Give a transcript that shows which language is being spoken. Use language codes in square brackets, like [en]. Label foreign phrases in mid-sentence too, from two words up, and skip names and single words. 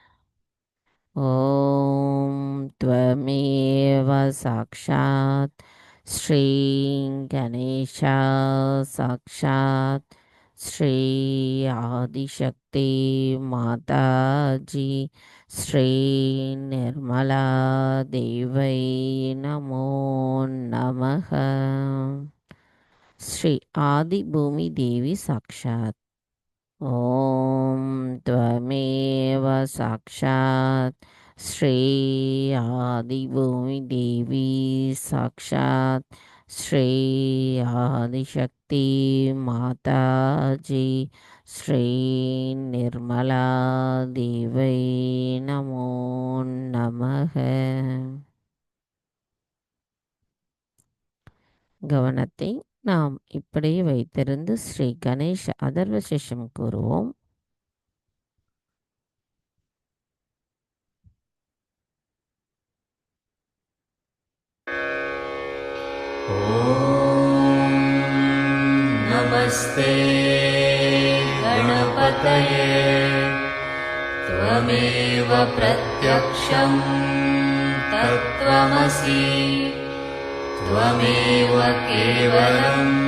[sa] ஓம் त्वमेव साक्षात् श्री गणेश साक्षात् श्री आदिशक्ति माताजी श्री निर्मला देव्यै नमो नमः. श्री आदि भूमि देवी साक्षात्. ॐ त्वमेव साक्षात् श्री आदिभूमिदेवी साक्षात् श्री आदिशक्ति माताजी श्री निर्मला देवै नमो नमः. [ta] கவனத்தை நாம் இப்படியே வைத்திருந்து ஸ்ரீ கணேஷ அதர்வ சேஷம் கூறுவோம். [sa] नमस्ते गणपतये त्वमेव प्रत्यक्षं तत्त्वमसि त्वमेव केवलं